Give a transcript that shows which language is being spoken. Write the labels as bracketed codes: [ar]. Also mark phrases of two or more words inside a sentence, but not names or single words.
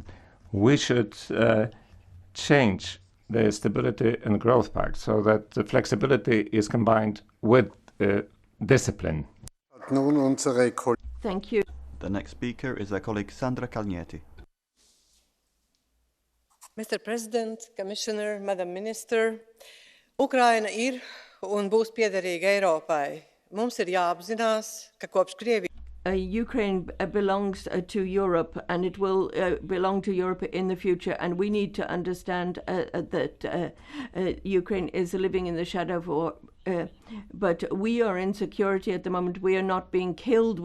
[en] We should change the Stability and Growth Pact so that the flexibility is combined with discipline. Thank you. The next speaker is our colleague Sandra Calnietti. Mr. President, Commissioner, Madam Minister, [lv] Ukraina ir un būs piederīga Eiropai. Mums ir jāapzinās, ka kopš Krievijas [en] Ukraine belongs to Europe, and it will belong to Europe in the future. And we need to understand that Ukraine is living in the shadow of war. But we are in security at the moment. We are not being killed.